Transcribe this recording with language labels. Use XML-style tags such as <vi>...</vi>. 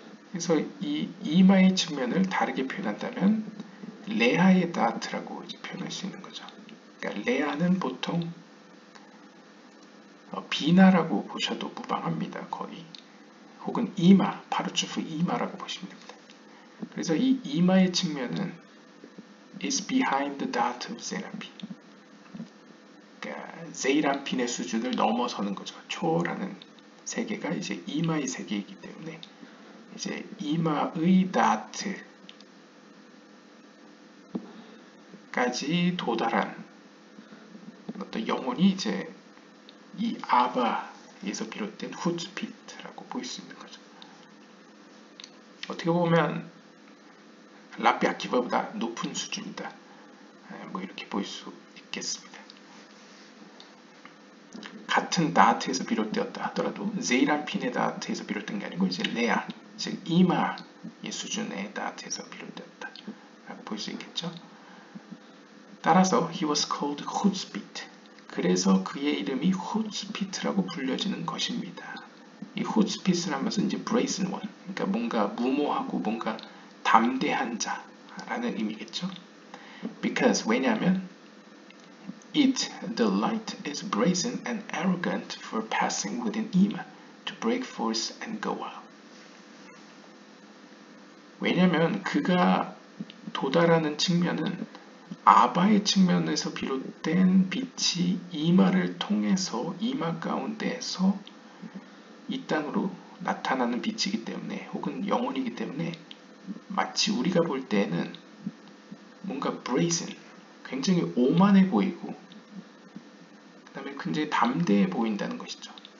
<ko>그래서 이 이마의 측면을 다르게 표현한다면 레아의 다트라고 표현할 수 있는 거죠. 그러니까 레아는 보통 비나라고 보셔도 무방합니다. 거의. 혹은 이마, 파르츠프 이마라고 보시면 됩니다. 그래서 이 이마의 측면은</ko> <en>is behind the dot of Zeranpin.</en> <ko>그러니까 제이란핀의 수준을 넘어서는 거죠. 초월하는 세계가 이제 이마의 세계이기 때문에 이제 이마의 다트까지 도달한 어떤 영혼이 이제 이 아바에서 비롯된 후츠피트라고 볼 수 있는 거죠. 어떻게 보면 라비 아키바보다 높은 수준이다. 뭐 이렇게 볼 수 있겠습니다. 같은 다트에서 비롯되었다 하더라도 제이란핀의 다트에서 비롯된 게 아니고 이제 레아, 즉 이마의 수준의 다트에서 비롯되었다 라고 볼 수 있겠죠. 따라서</ko> <en>he was called 후츠피트.</en> <ko>그래서 그의 이름이 후츠피트라고 불려지는 것입니다. 이 후츠피트라는 것은 이제</ko> <en>brazen one,</en> <ko>그러니까 뭔가 무모하고 뭔가 담대한 자라는 의미겠죠.</ko> <en>Because</en> <ko>왜냐하면</ko> <en>it, the light, is brazen and arrogant for passing within Ima to break forth and go out.</en> <ko>왜냐하면 그가 도달하는 측면은 아바의 측면에서 비롯된 빛이 이마를 통해서 이마 가운데에서 이 땅으로 나타나는 빛이기 때문에 혹은 영혼이기 때문에 마치 우리가 볼 때는 뭔가 brazen, 굉장히 오만해 보이고 그 다음에 굉장히 담대해 보인다는 것이죠.</ko>